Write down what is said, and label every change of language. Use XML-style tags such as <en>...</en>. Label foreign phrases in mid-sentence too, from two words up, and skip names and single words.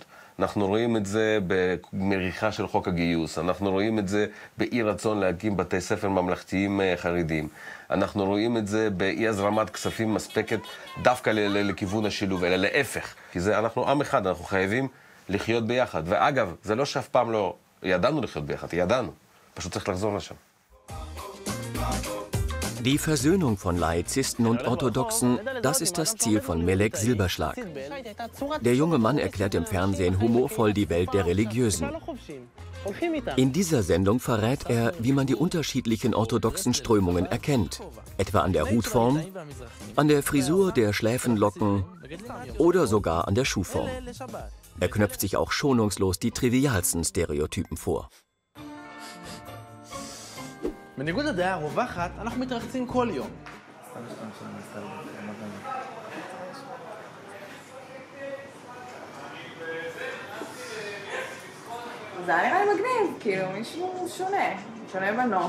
<he>אנחנו רואים את זה במריחה של חוק הגיוס, אנחנו רואים את זה באי רצון להקים בתי ספר ממלכתיים חרדים, אנחנו רואים את זה באי הזרמת כספים מספקת דווקא לכיוון השילוב, אלא להפך, כי זה אנחנו עם אחד, אנחנו חייבים לחיות ביחד. ואגב, זה לא שאף פעם לא ידענו לחיות ביחד, ידענו, פשוט צריך לחזור לשם.</he> <de>Die Versöhnung von Laizisten und Orthodoxen, das ist das Ziel von Melek Silberschlag. Der junge Mann erklärt im Fernsehen humorvoll die Welt der Religiösen. In dieser Sendung verrät er, wie man die unterschiedlichen orthodoxen Strömungen erkennt, etwa an der Hutform, an der Frisur der Schläfenlocken oder sogar an der Schuhform. Er knöpft sich auch schonungslos die trivialsten Stereotypen vor.</de> <he>בניגוד לדעה הרווחת, אנחנו מתרחצים כל יום. זה היה נראה לי מגניב, כאילו מישהו שונה בנוף.</he>